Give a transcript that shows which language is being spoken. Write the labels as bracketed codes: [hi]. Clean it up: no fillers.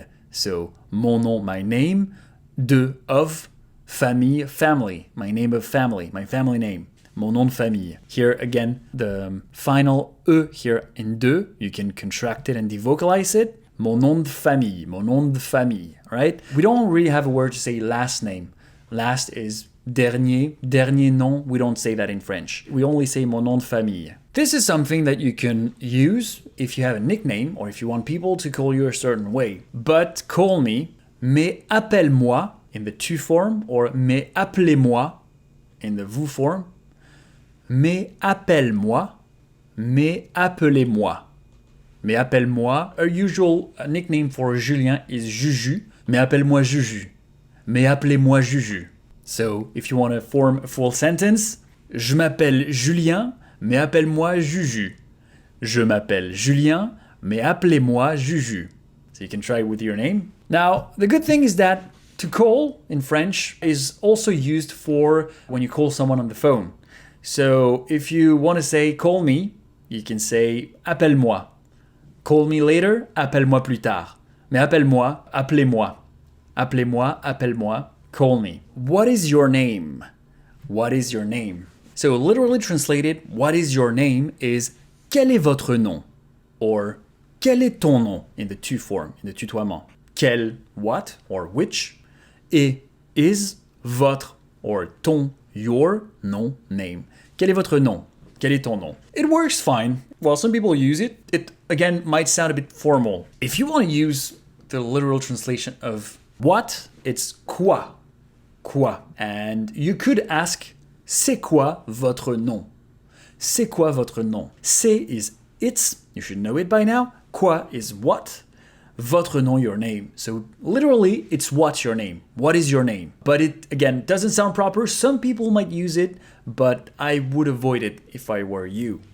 [en] So, mon nom, my name, de, of, famille, family, my name of family, my family name. [fr] Mon nom de famille. [en] Here again, the final E here in de, you can contract it and devocalize it. [fr] Mon nom de famille, right? [en] We don't really have a word to say last name. Last is dernier nom. We don't say that in French. We only say [fr] mon nom de famille. [en] This is something that you can use if you have a nickname or if you want people to call you a certain way. But call me, [fr] mais appelle-moi [en] in the tu form, or [fr] mais appelez-moi [en] in the vous form. [fr] Mais appelle-moi, mais appelez-moi. Mais appelle-moi, [en] a usual nickname for Julien is Juju. [fr] Mais appelle-moi Juju. Mais appelez-moi Juju. [en] So, if you want to form a full sentence, [fr] je m'appelle Julien, mais appelle-moi Juju. Je m'appelle Julien, mais appelez-moi Juju. [en] So you can try it with your name. Now, the good thing is that to call in French is also used for when you call someone on the phone. So if you want to say call me, you can say [fr] appelle-moi. [en] Call me later, [fr] appelle-moi plus tard. Mais appelle-moi, appelez-moi. Appelez-moi, appelle-moi, [en] call me. What is your name? What is your name? So literally translated, what is your name is [fr] quel est votre nom? [en] Or [fr] quel est ton nom [en] in the tu form, in the tutoiement. Quel, what, or which. Et, is, votre, or ton, your, nom, name. [fr] Quel est votre nom? Quel est ton nom? [en] It works fine. Well, some people use it. It, again, might sound a bit formal. If you want to use the literal translation of what, it's [fr] quoi. Quoi. [en] And you could ask, [fr] c'est quoi votre nom? C'est quoi votre nom? [en] C'est is it's, you should know it by now. Quoi is what? Votre nom, your name. So literally, it's what's your name. What is your name? But it, again, doesn't sound proper. Some people might use it, but I would avoid it if I were you.